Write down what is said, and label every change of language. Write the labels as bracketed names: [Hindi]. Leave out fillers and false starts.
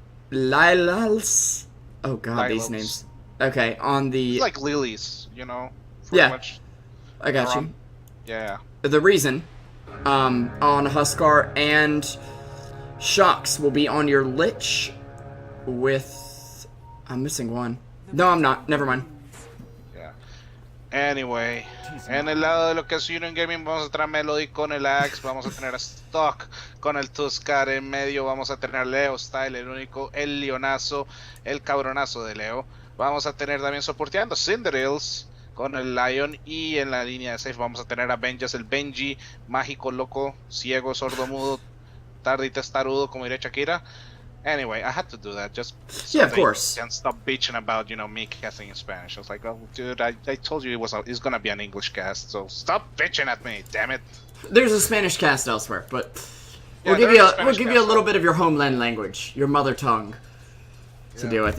[English] Lilals. Oh god, these names. Okay, on the... It's like lilies, you know? Yeah. Much I got you. Yeah. The reason, on Huskar and Shocks will be on your Lich with... I'm missing one. No, I'm not. Never mind. Yeah. Anyway, [Spanish] en el lado de lo que es Union Gaming vamos a tener Melody con el Axe, vamos a tener a Stock con el Tuskar en medio, vamos a tener Leo Style, el único, el Leonazo, el cabronazo de Leo. Vamos a tener también soporteando Cinderace con el Lion y en la línea de safe vamos a tener a Benjas, el Benji, mágico, loco, ciego, sordo, mudo, tarde y testarudo, como diría Shakira. [English] Anyway, I had to do that just so of course. Can't stop bitching about, you know, me casting in Spanish. I was like, oh, dude, I told you it's gonna be an English cast, so stop bitching at me, damn it. There's a Spanish cast elsewhere, but we'll give you a little bit of your homeland language, your mother tongue, to deal with.